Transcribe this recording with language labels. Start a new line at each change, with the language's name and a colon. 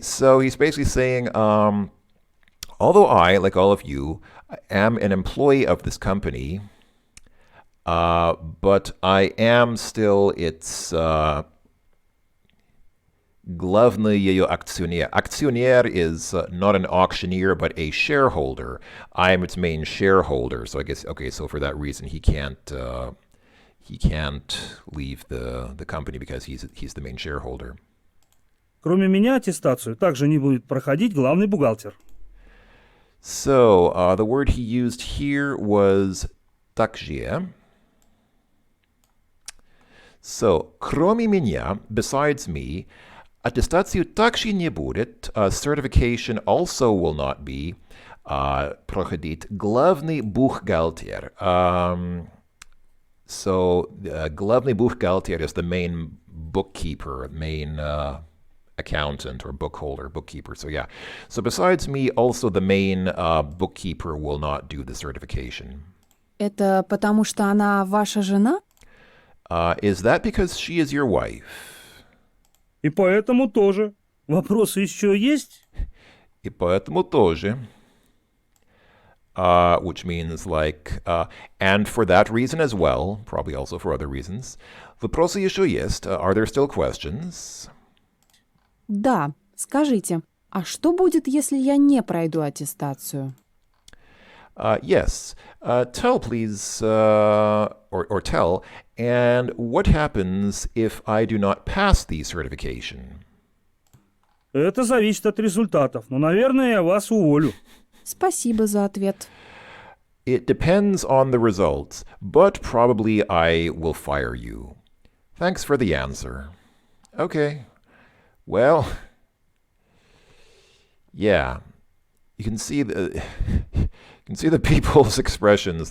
English: So he's basically saying, although I, like all of you, am an employee of this company, but I am still its
Russian: главный ее акционер.
English: Акционер is not an auctioneer, but a shareholder. I am its main shareholder. So I guess, okay, so for that reason, he can't leave the company because he's the main shareholder.
Russian: Кроме меня аттестацию также не будет проходить главный бухгалтер.
English: So the word he used here was также. So,
Russian: кроме меня,
English: besides me,
Russian: аттестацию также не будет.
English: Certification also will not be
Russian: проходить главный бухгалтер.
English: So, главный бухгалтер is the main bookkeeper, main accountant or bookkeeper. So yeah. So besides me, also the main bookkeeper will not do the certification.
Russian: Это потому что она ваша жена?
English: Is that because she is your wife?
Russian: И поэтому тоже. Вопросы еще есть? И поэтому тоже.
English: Which means like, and for that reason as well, probably also for other reasons.
Russian: Вопросы еще есть.
English: Are there still questions?
Russian: Да. Скажите, а что будет, если я не пройду аттестацию?
English: Yes. Tell, please, or tell, and what happens if I do not pass the certification?
Russian: Это зависит от результатов, но, наверное, я вас уволю. Спасибо за ответ.
English: It depends on the results, but probably I will fire you. Thanks for the answer. Okay. Well, yeah. You can see the people's expressions.